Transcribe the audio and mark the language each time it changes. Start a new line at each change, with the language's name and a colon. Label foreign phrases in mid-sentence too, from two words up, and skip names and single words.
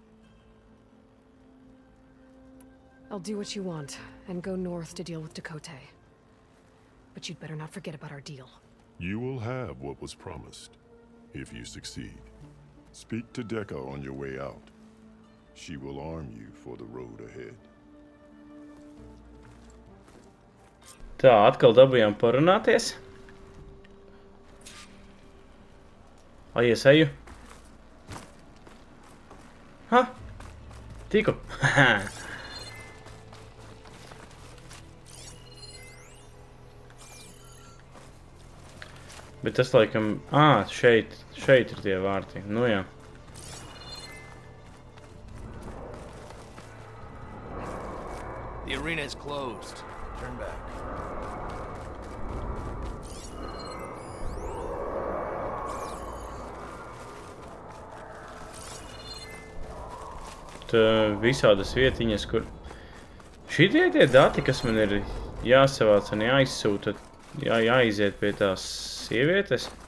English: I'll do what you want, and go north to deal with Dakota. But you'd better not forget about our deal. You will have what was promised, if you succeed. Speak to Deca on your way out. She will arm you for the road ahead.
Latvian: Tā, atkal dabujām parunāties. Lai es eju. Ha? Tiku. Bet tas laikam... šeit ir tie vārti. Nu jā.
English: The arena is closed. Turn back.
Latvian: Visādas vietiņas, kur... Šitie tie dati, kas man ir jāsavāc un jāizsūta, jāiziet pie tās sievietes.